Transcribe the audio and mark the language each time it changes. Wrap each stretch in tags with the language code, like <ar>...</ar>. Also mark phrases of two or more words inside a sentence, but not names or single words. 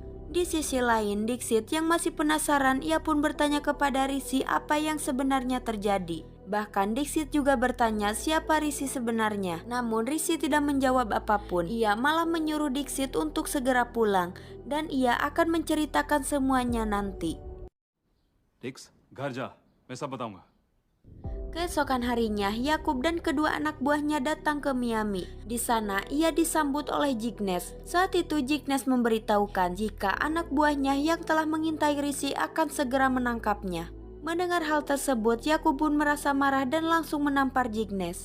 <id>Di sisi lain, Dixit yang masih penasaran, ia pun bertanya kepada Rishi apa yang sebenarnya terjadi. Bahkan Dixit juga bertanya siapa Rishi sebenarnya. Namun Rishi tidak menjawab apapun. Ia malah menyuruh Dixit untuk segera pulang dan ia akan menceritakan semuanya nanti.</id> <hi>Dix, घर जा, मैं सब बताऊंगा.</hi> <id>Keesokan harinya, Yakub dan kedua anak buahnya datang ke Miami. Di sana, ia disambut oleh Jignes. Saat itu Jignes memberitahukan jika anak buahnya yang telah mengintai Rishi akan segera menangkapnya. Mendengar hal tersebut, Yakub pun merasa marah dan langsung menampar Jignes.</id>